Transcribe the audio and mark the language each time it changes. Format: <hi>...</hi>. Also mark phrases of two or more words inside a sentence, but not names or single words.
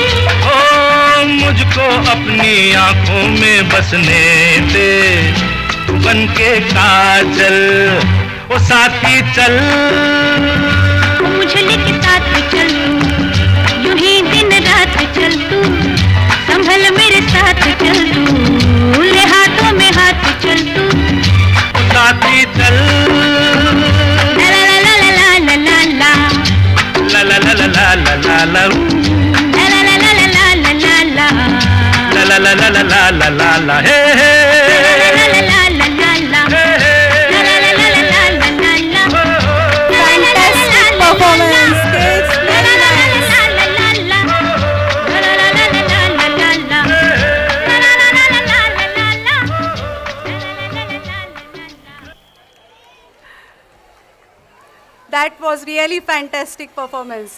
<hi>ओ मुझको अपनी आंखों में बसने दे, तू बन के काजल, ओ साथी चल, मुझे लेके साथ चल तू, यूं ही दिन रात चल तू, संभल मेरे साथ चल तू, ले हाथों में हाथ चल तू, ओ साथी चल, ला ला ला ला ला ला ला ला, ला ला ला ला ला ला ला ला, ला ला ला ला ला ला ला ला, ला ला ला ला ला ला ला ला, हे हे, ला ला ला ला ला ला, हे हे, ला ला ला ला ला ला ला ला,</hi> <en>Fantastic performance, kids. ला ला ला ला ला ला ला, ला ला ला ला ला ला ला, ला ला ला ला ला ला ला, ला ला ला ला ला ला ला, ला ला ला ला ला ला। That was really fantastic performance.</en>